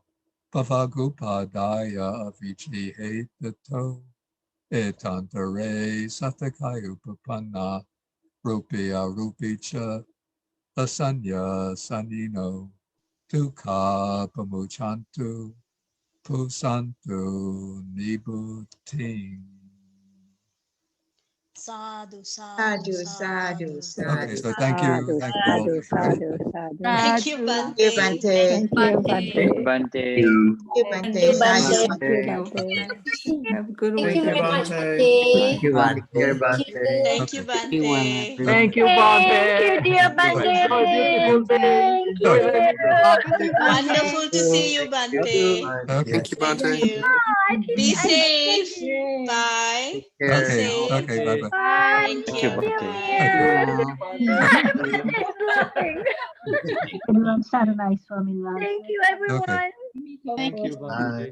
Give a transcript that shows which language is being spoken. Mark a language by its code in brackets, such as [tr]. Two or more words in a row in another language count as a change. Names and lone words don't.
[pi] Pavagupadaya avici hetato etantare satakaya upapanna rupya rupicha asanya sanino tukha pamuchantu pusantu nibuting. Sadhu, sadhu, Sadhu, sadhu, sadhu. [en] Okay, sadhu. so thank you all. [pi] Sadhu, sadhu, sadhu. [en] Thank you, Thank you, Bante. Bante. Thank you, Bante. Thank you, Bante. you, Sadhu, Bante. Thank you, Bante. Bante. Have a good Thank week, you very everyone. much, Bante. Thank you, Take care, Bante. Bante. Thank you, Okay. Bante. Thank you, Thank you, Bante. dear Enjoy a beautiful Bante. day. Thank Enjoy you. the Wonderful to see you, Thank you, Bante. Okay. Bante. Thank you. Be I safe. think Bye. Take Be care. Okay. safe. Okay. Bye bye. bye. Thank See you. you Bye. here. Bye. It's laughing. Everyone, Saranai Swaminathan. Thank you, Okay. everyone. Thank you, Bye.